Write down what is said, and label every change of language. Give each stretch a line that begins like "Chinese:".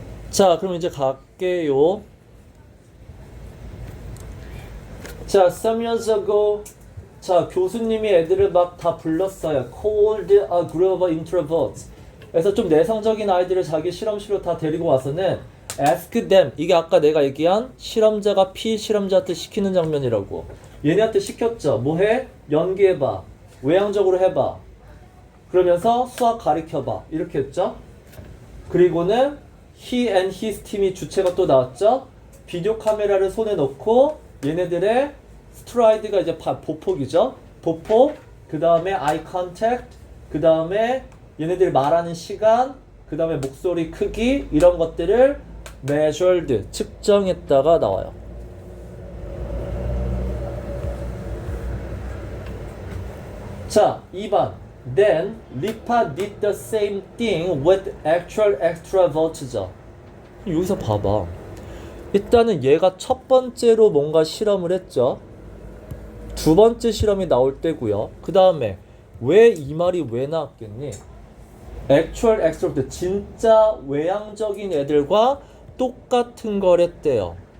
Korean: 자, 그럼 이제 갈게요. 자, some years ago, 자, 교수님이 애들을 막 다 불렀어요.
English: Called a group of introverts.
Korean: 그래서 좀 내성적인 아이들을 자기 실험실로 다 데리고 와서는 ask them. 이게 아까 내가 얘기한 실험자가 피실험자한테 시키는 장면이라고. 얘네한테 시켰죠. 뭐 해? 연기해봐. 외향적으로 해봐. 그러면서 수학 가르쳐봐. 이렇게 했죠. 그리고는 he and his 팀이 주체가 또 나왔죠. 비디오 카메라를 손에 넣고 얘네들의 스트라이드가 이제 보폭이죠. 보폭, 그 다음에 eye contact, 그 다음에 얘네들이 말하는 시간, 그 다음에 목소리 크기, 이런 것들을 measured, 측정했다가 나와요. 자, 2번.
English: Then Lipa did the same thing with actual extroverts.
Korean: 여기서 봐봐. 일단은 얘가 첫 번째로 뭔가 실험을 했죠. 두 번째 실험이 나올 때고요. 그 다음에 왜 이 말이 왜 나왔겠니? Actual extrovert, 진짜 외향적인 애들과 똑같은 걸 했대요.